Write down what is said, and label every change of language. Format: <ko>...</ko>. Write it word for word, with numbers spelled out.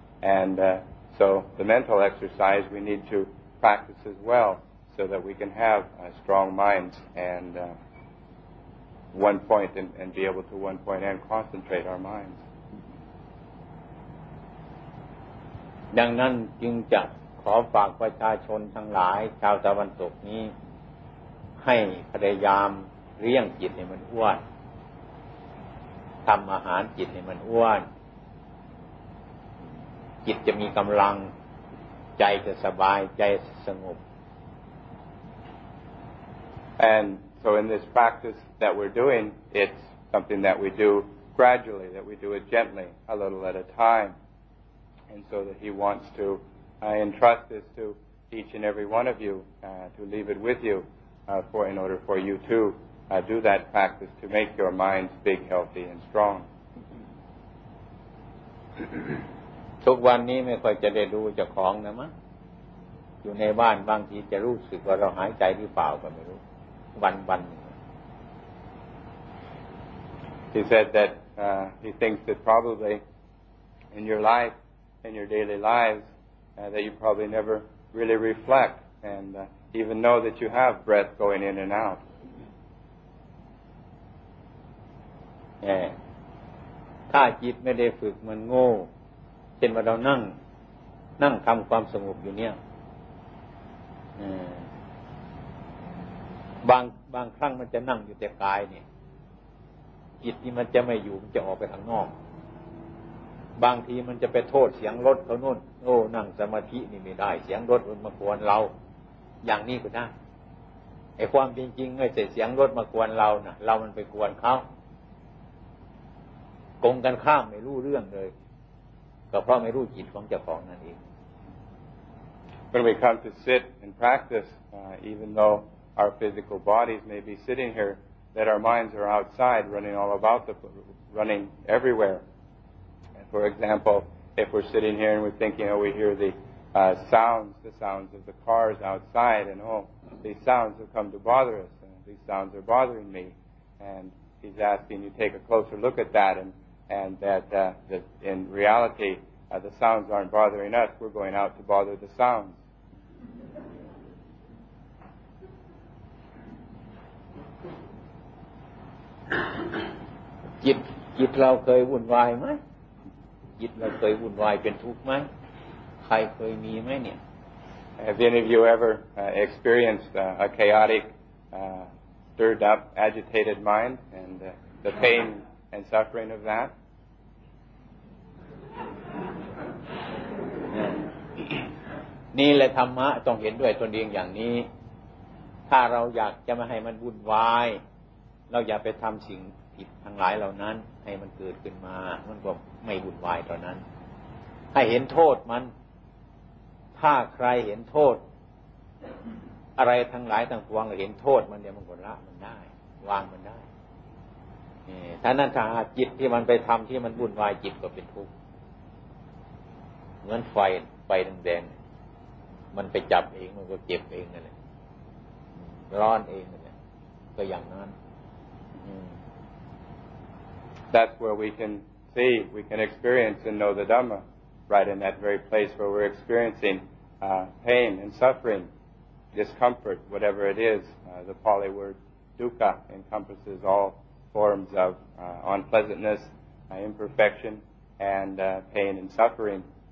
<en>And uh, so the mental exercise we need to practice as well so that we can have uh, strong minds and uh,one point and, and be able to one point and concentrate our minds.</en> <th>ดังนั้นจึงจะขอฝากประชาชนทั้งหลายชาวตะวันตกนี้ให้พยายามเลี้ยงจิตให้มันอ้วนทำอาหารจิตให้มันอ้วนจิตจะมีกำลังใจจะสบายใจสงบ</th> <en>and so in this practice that we're doing, it's something that we do gradually, that we do it gently, a little at a time. And so that he wants to uh, entrust this to each and every one of you, uh, to leave it with you uh, for, in order for you to uh, do that practice to make your minds big, healthy, and strong.</en> <th>ทุกวันนี้ไม่ค่อยจะได้ดูเจ้าของนะมั้งอยู่ในบ้านบางทีจะรู้สึกว่าเราหายใจหรือเปล่าก็ไม่รู้วันๆ</th> <en>He said that uh, he thinks that probably in your life, in your daily lives, uh, that you probably never really reflect and uh, even know that you have breath going in and out.</en> <th>ถ้าจิตไม่ได้ฝึกมันโง่เช่นว่าเรานั่งนั่งทำความสงบอยู่เนี่ยบางบางครั้งมันจะนั่งอยู่แต่กายเนี่ยจิตนี่มันจะไม่อยู่มันจะออกไปข้างนอก บางทีมันจะไปโทษเสียงรถเขาโน่นโอ้นั่งสมาธินี่ไม่ได้เสียงรถมันมากวนเราอย่างนี้ก็ได้ไอ้ความจริงๆไม่ใช่เสียงรถมากวนเรานะเรามันไปกวนเขากงกันข้ามไม่รู้เรื่องเลยก็เพราะไม่รู้จิตของเจ้าของนั่นเอง</th> <en>When we come to sit and practice, uh, even though our physical bodies may be sitting here,that our minds are outside, running all about the, running everywhere. For example, if we're sitting here and we're thinking, oh, we hear the uh, sounds, the sounds of the cars outside, and oh, these sounds have come to bother us, and these sounds are bothering me. And he's asking you take a closer look at that, and, and that, uh, that in reality, uh, the sounds aren't bothering us, we're going out to bother the sounds.</en> <th>จิตจิตเราเคยวุ่นวายไหมจิตเราเคยวุ่นวายเป็นทุกข์ไหมใครเคยมีไหมเนี่ย</th> <en>Have any of you ever uh, experienced uh, a chaotic, uh, stirred up, agitated mind and uh, the pain and suffering of that?</en> <th>นี่แหละธรรมะต้องเห็นด้วยตนเองอย่างนี้ถ้าเราอยากจะไม่ให้มันวุ่นวายเราอย่าไปทำสิ่งผิดทั้งหลายเหล่านั้นให้มันเกิดขึ้นมามันก็ไม่วุ่นวายตอนนั้นให้เห็นโทษมันถ้าใครเห็นโทษอะไรทั้งหลายทั้งปวงเห็นโทษมันเนี่ยมันก็ละมันได้วางมันได้ ถ้านั้นถ้าจิตที่มันไปทำที่มันวุ่นวายจิตก็เป็นทุกข์เหมือนไฟไฟแดงๆมันไปจับเองมันก็เจ็บเองนั่นแหละร้อนเองนั่นแหละก็อย่างนั้น</th> <en>That's where we can see, we can experience and know the Dhamma, right in that very place where we're experiencing uh, pain and suffering, discomfort, whatever it is. Uh, the Pali word dukkha encompasses all forms of uh, unpleasantness, uh, imperfection, and uh, pain and suffering.</en>